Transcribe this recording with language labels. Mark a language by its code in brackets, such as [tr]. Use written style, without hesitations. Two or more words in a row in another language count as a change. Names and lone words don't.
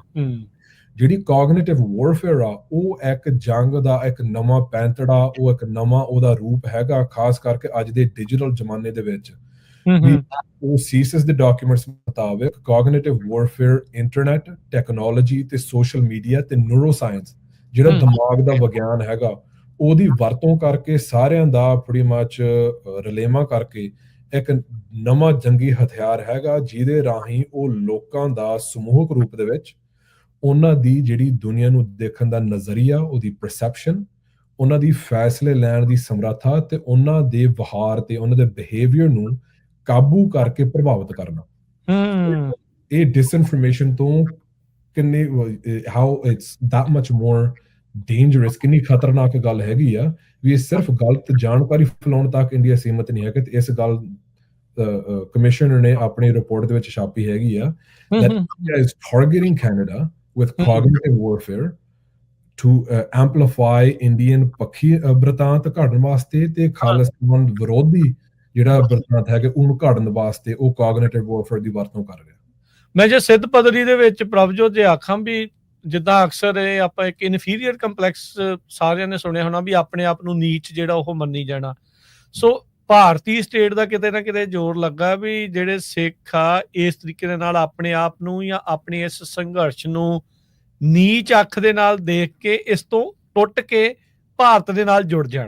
[pa] ਜਿਹੜੀ [en] cognitive warfare [pa] ਆ ਉਹ ਇੱਕ ਜੰਗ ਦਾ ਇੱਕ ਨਵਾਂ ਪੈਂਤੜਾ, ਉਹ ਇੱਕ ਨਵਾਂ ਉਹਦਾ ਰੂਪ ਹੈਗਾ, ਖਾਸ ਕਰਕੇ ਅੱਜ ਦੇ ਡਿਜੀਟਲ ਜ਼ਮਾਨੇ ਦੇ ਵਿੱਚ। ਉਹ ਸੀਸਸ ਦੇ ਡਾਕੂਮੈਂਟਸ ਮੁਤਾਬਕ [en] cognitive warfare internet technology [pa] ਤੇ [en] social media [pa] ਤੇ [en] neuro science [pa] ਜਿਹੜਾ ਦਿਮਾਗ ਦਾ ਵਿਗਿਆਨ ਹੈਗਾ ਉਹਦੀ ਵਰਤੋਂ ਕਰਕੇ ਸਾਰਿਆਂ ਦਾ [en] pretty much [pa] ਰਲੇਵਾਂ ਕਰਕੇ ਇੱਕ ਨਵਾਂ ਜੰਗੀ ਹਥਿਆਰ ਹੈਗਾ ਜਿਹਦੇ ਰਾਹੀਂ ਉਹ ਲੋਕਾਂ ਦਾ ਸਮੂਹਕ ਰੂਪ ਦੇ ਵਿੱਚ ਉਹਨਾਂ ਦੀ ਜਿਹੜੀ ਦੁਨੀਆ ਨੂੰ ਦੇਖਣ ਦਾ ਨਜ਼ਰੀਆ, ਉਹਦੀ ਪਰਸੈਪਸ਼ਨ, ਉਹਨਾਂ ਦੀ ਫੈਸਲੇ ਲੈਣ ਦੀ ਸਮਰੱਥਾ ਤੇ ਉਹਨਾਂ ਦੇ ਵਿਹਾਰ ਤੇ ਉਹਨਾਂ ਦੇ ਬਿਹੇਵੀਅਰ ਨੂੰ ਕਾਬੂ ਕਰਕੇ ਪ੍ਰਭਾਵਿਤ ਕਰਨਾ। ਇਹ ਡਿਸਇਨਫੋਰਮੇਸ਼ਨ ਤੋਂ ਕਿੰਨੇ [en] how it's that much more dangerous, [pa] ਕਿੰਨੀ ਖਤਰਨਾਕ ਗੱਲ ਹੈਗੀ ਆ ਵੀ ਇਹ ਸਿਰਫ ਗਲਤ ਜਾਣਕਾਰੀ ਫੈਲਾਉਣ ਤੱਕ ਇੰਡੀਆ ਸੀਮਤ ਨਹੀਂ ਹੈ ਕਿ ਇਸ ਗੱਲ ਕਮਿਸ਼ਨਰ ਨੇ ਆਪਣੀ ਰਿਪੋਰਟ ਦੇ ਵਿੱਚ ਛਾਪੀ ਹੈਗੀ ਆ [en] that India is targeting Canada with cognitive warfare to amplify Indian [pa] ਪੱਖੀ ਬ੍ਰਿਤਾਂਤ ਘੜਨ ਵਾਸਤੇ ਤੇ ਖਾਲਿਸਤਾਨ ਵਿਰੋਧੀ ਜਿਹੜਾ ਬ੍ਰਿਤਾਂਤ ਹੈ ਕਿ ਉਹਨੂੰ ਘੜਨ ਵਾਸਤੇ ਉਹ [en] cognitive warfare [pa] ਦੀ ਵਰਤੋਂ ਕਰ ਰਿਹਾ। ਮੈਂ ਜੇ ਸਿੱਧ ਪੱਧਰੀ ਦੇ ਵਿੱਚ ਪ੍ਰਭਜੋਤ ਜੇ ਆਖਾਂ ਵੀ ਜਿੱਦਾਂ ਅਕਸਰ ਇਹ ਆਪਾਂ ਇੱਕ [en] inferior complex [pa] ਸਾਰਿਆਂ ਨੇ ਸੁਣਿਆ ਹੋਣਾ ਵੀ ਆਪਣੇ ਆਪ ਨੂੰ ਨੀਚ ਜਿਹੜਾ ਉਹ ਮੰਨੀ ਜਾਣਾ। ਸੋ ਭਾਰਤੀ ਸਟੇਟ ਦਾ ਕਿਤੇ ਨਾ ਕਿਤੇ ਜ਼ੋਰ ਲੱਗਾ ਵੀ ਜਿਹੜੇ ਸਿੱਖ ਆ ਇਸ ਤਰੀਕੇ ਦੇ ਨਾਲ ਆਪਣੇ ਆਪ ਨੂੰ ਜਾਂ ਆਪਣੀ ਇਸ ਸੰਘਰਸ਼ ਨੂੰ ਨੀਚ ਅੱਖ ਦੇ ਨਾਲ ਦੇਖ ਕੇ ਇਸ ਤੋਂ ਟੁੱਟ ਕੇ ਭਾਰਤ ਦੇ ਨਾਲ ਜੁੜ ਜਾਣ।